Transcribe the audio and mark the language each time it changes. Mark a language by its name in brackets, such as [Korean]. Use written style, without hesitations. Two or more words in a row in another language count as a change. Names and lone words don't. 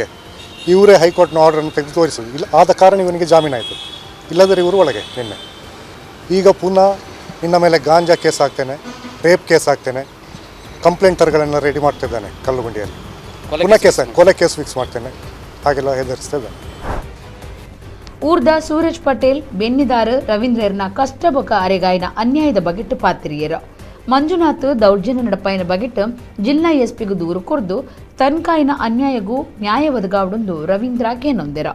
[Kannada] ಇವರೇ ಹೈಕೋರ್ಟ್ನ ಆರ್ಡ್ರನ್ನು ತೆಗೆದು ತೋರಿಸಲಿಲ್ಲ. ಇಲ್ಲ ಆದ ಕಾರಣ ಇವನಿಗೆ ಜಾಮೀನಾಯಿತು. ಇಲ್ಲದರೆ ಇವರು ಒಳಗೆ ನಿನ್ನೆ. ಈಗ ಪುನಃ ನಿನ್ನ ಮೇಲೆ ಗಾಂಜಾ ಕೇಸ್ ಹಾಕ್ತೇನೆ, [English] rape case [Kannada] ಹಾಕ್ತೇನೆ, ಕಂಪ್ಲೇಂಟರ್ಗಳನ್ನು ರೆಡಿ ಮಾಡ್ತಿದ್ದಾನೆ ಕಲ್ಲುಗುಂಡಿಯಲ್ಲಿ. ಪುನಃ ಕೊಲೆ [English] case fix [Kannada] ಮಾಡ್ತೇನೆ, ಹಾಗೆಲ್ಲ ಹೆದರಿಸ್ತಿದ್ದಾನೆ. [Tulu] ಊರ್ದ ಸೂರಜ್ ಪಟೇಲ್ ಬೆನ್ನಿದಾರ ರವೀಂದ್ರನ ಕಷ್ಟಬೊಕ ಅರೆಗಾಯಿನ ಅನ್ಯಾಯದ ಬಗೆಟ್ ಪಾತ್ರಿಯರ ಮಂಜುನಾಥ್ ದೌರ್ಜನ್ಯ ನಡಪಾಯಿನ ಬಗೆಟ್ ಜಿಲ್ಲಾ ಎಸ್ಪಿಗೂ ದೂರು ಕೊರ್ದು ತನ್ಕಾಯಿನ ಅನ್ಯಾಯಗೂ ನ್ಯಾಯ ಒದಗಾವಡೊಂದು ರವೀಂದ್ರ ಕೇನೊಂದೆರ.